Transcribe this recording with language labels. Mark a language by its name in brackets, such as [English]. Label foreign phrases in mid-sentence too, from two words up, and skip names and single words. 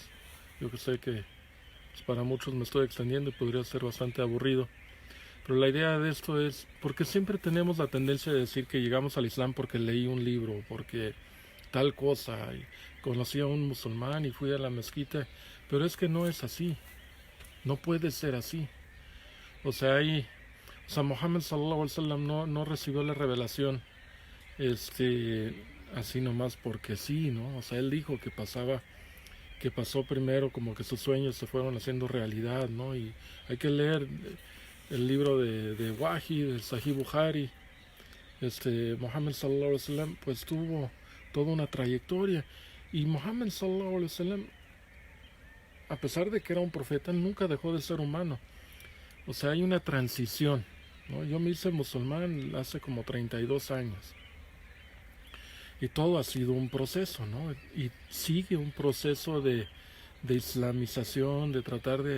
[Spanish] Yo que sé que pues, para muchos me estoy extendiendo y podría ser bastante aburrido, pero la idea de esto es, porque siempre tenemos la tendencia de decir que llegamos al Islam porque leí un libro, porque tal cosa, y conocí a un musulmán y fui a la mezquita, pero es que no es así, no puede ser así. O sea, Muhammad [Arabic] صلى الله عليه وسلم [Spanish] no recibió la revelación así nomás porque sí, ¿no? O sea, él dijo que pasó primero, como que sus sueños se fueron haciendo realidad, ¿no? Y hay que leer el libro de Wahi, del Sahih Bukhari. Muhammad [Arabic] صلى الله عليه وسلم [Spanish] pues tuvo toda una trayectoria, y Muhammad [Arabic] صلى الله عليه وسلم, [Spanish] a pesar de que era un profeta, nunca dejó de ser humano. O sea, hay una transición, ¿no? Yo me hice musulmán hace como 32 años. Y todo ha sido un proceso, ¿no? Y sigue un proceso de islamización, de tratar de...